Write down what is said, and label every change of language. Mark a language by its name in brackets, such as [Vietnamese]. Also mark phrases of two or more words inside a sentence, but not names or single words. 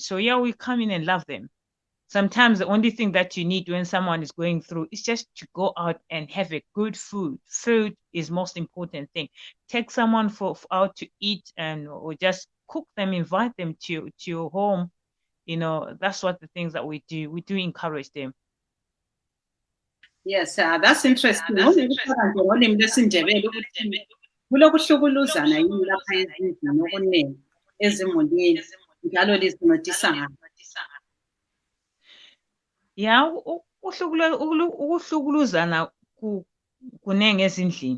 [English] So we come in and love them. Sometimes the only thing that you need when someone is going through is just to go out and have a good food. Food is most important thing. Take someone out to eat, or just cook them, invite them to your home. That's what the things that we do. We do encourage them. Yes, that's interesting. [North Ndebele] Ngolimi lwesiNdebele ukuthi kulokuhlukuluzana yini lapha ezindlini okuningi ezimulini njalo lizincedisa ngani? Ya, ukuhlukuluzana kunenge ezindlini.